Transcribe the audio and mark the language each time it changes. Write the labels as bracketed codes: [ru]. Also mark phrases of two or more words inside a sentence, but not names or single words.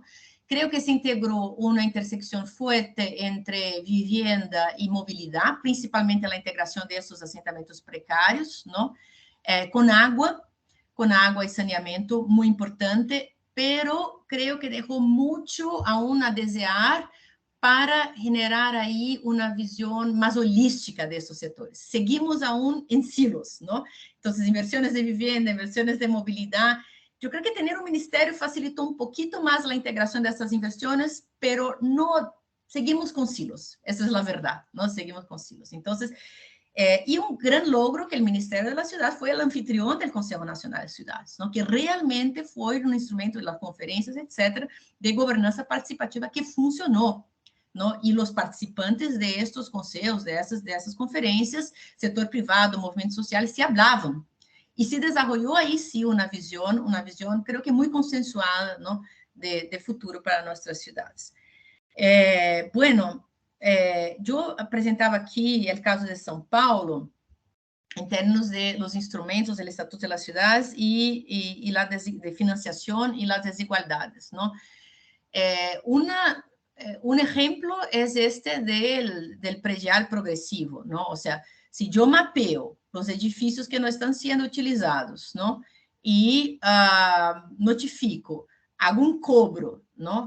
[es] Creo que se integró una intersección fuerte entre vivienda y movilidad, principalmente la integración de estos asentamientos precarios, ¿no? Con agua y saneamiento, muy importante, pero creo que dejó mucho aún a desear para generar [pt] aí uma visão mais holística desses setores. Seguimos aún em silos, não? Então, inversões de vivenda, inversões de mobilidade. Eu creio que ter um ministério facilitou um pouquinho mais a integração dessas inversões, pero não seguimos com silos. Essa é a verdade, não seguimos com silos. Então, [es] y un gran logro que el Ministerio de la Ciudad fue el anfitrión del Consejo Nacional de Ciudades, ¿no? Que realmente fue un instrumento de las conferencias, etcétera, de gobernanza participativa que funcionó, ¿no? Y los participantes de estos consejos, de esas conferencias, sector privado, movimientos sociales, se hablaban. Y se desarrolló ahí sí una visión creo que muy consensuada, ¿no? De futuro para nuestras ciudades. Bueno, [pt] eu apresentava aqui o caso de São Paulo, em termos de [es] los instrumentos [pt] do Estatuto das Cidades e la de financiação e [es] las desigualdades, [pt] ¿no? [es] Un ejemplo es este del predial progresivo, ¿no? O sea, si yo mapeo los edificios que no están siendo utilizados, ¿no? Y notifico, hago un cobro, ¿no?